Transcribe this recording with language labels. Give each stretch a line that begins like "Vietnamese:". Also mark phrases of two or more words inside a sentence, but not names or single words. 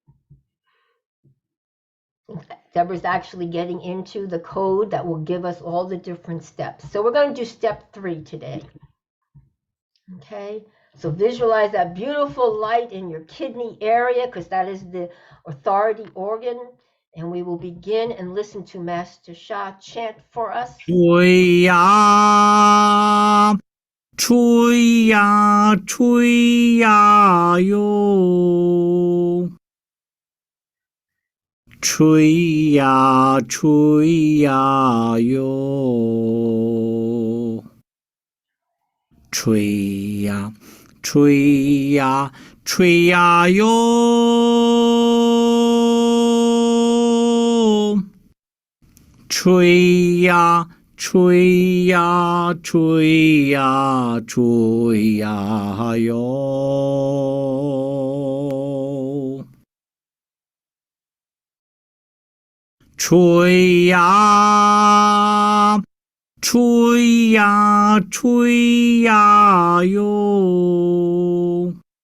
English: Deborah's actually getting into the code that will give us all the different steps. So we're going to do step 3 today. Okay, so visualize that beautiful light in your kidney area because that is the authority organ. And we will begin and listen to Master Sha chant for us.
Chinese: 吹呀，吹呀，吹呀哟. 吹呀，吹呀哟. 吹呀，吹呀，吹呀哟. 吹呀，吹呀，吹呀，吹呀哟. 吹呀，吹呀，吹呀哟，